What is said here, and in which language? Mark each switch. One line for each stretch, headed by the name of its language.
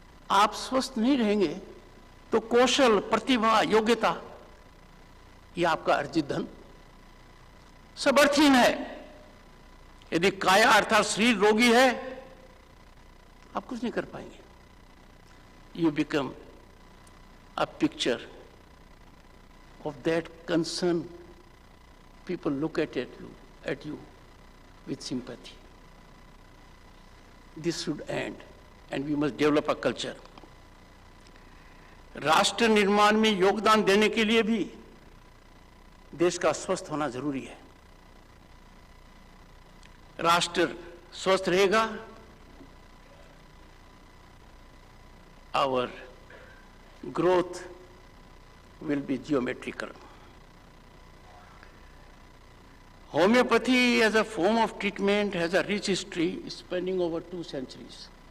Hindi: आप स्वस्थ नहीं रहेंगे तो कौशल, प्रतिभा, योग्यता, ये आपका अर्जित धन सब अर्थहीन है. यदि काया अर्थात शरीर रोगी है, आप कुछ नहीं कर पाएंगे.
English: You become a picture of that concern people look at you with sympathy. This should end, and we must develop a culture.
Hindi: राष्ट्र निर्माण में योगदान देने के लिए भी देश का स्वस्थ होना जरूरी है. राष्ट्र स्वस्थ रहेगा,
English: our growth will be geometrical. Homeopathy as a form of treatment has a rich history spanning over 2 centuries.